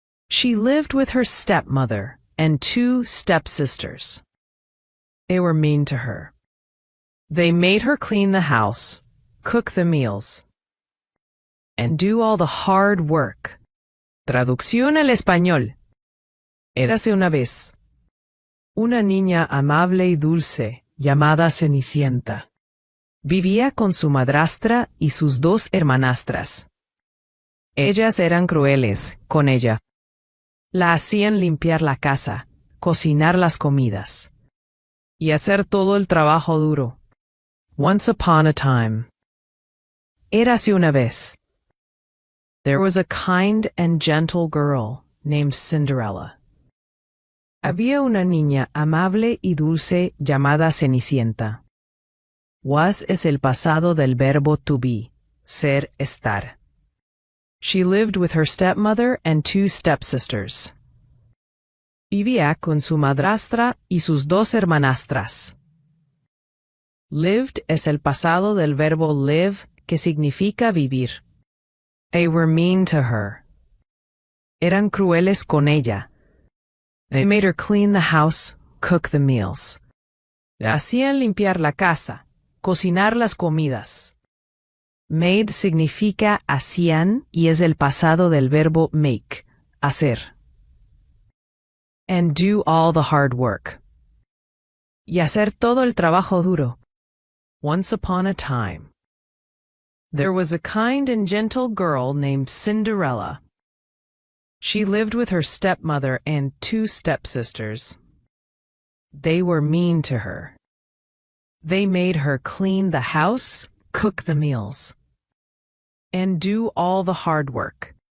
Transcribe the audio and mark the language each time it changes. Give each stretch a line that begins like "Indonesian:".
English: She lived with her stepmother and 2 stepsisters. They were mean to her. They made her clean the house, cook the meals, and do all the hard work.
Spanish: Traducción al español. Érase una vez una niña amable y dulce llamada Cenicienta. Vivía con su madrastra y sus 2 hermanastras. Ellas eran crueles con ella. La hacían limpiar la casa, cocinar las comidas y hacer todo el trabajo duro.
English: Once upon a time.
Spanish: Érase una vez.
English: There was a kind and gentle girl named Cinderella.
Spanish: Había una niña amable y dulce llamada Cenicienta. Was es el pasado del verbo to be, ser, estar.
English: She lived with her stepmother and 2 stepsisters.
Spanish: Vivía con su madrastra y sus 2 hermanastras. Lived es el pasado del verbo live, que significa vivir.
English: They were mean to her.
Spanish: Eran crueles con ella.
English: They made her clean the house, cook the meals.
Spanish: Le hacían limpiar la casa, cocinar las comidas. Made significa hacían y es el pasado del verbo make, hacer.
English: And do all the hard work.
Spanish: Y hacer todo el trabajo duro.
English: Once upon a time, there was a kind and gentle girl named Cinderella. She lived with her stepmother and 2 stepsisters. They were mean to her. They made her clean the house, cook the meals, and do all the hard work.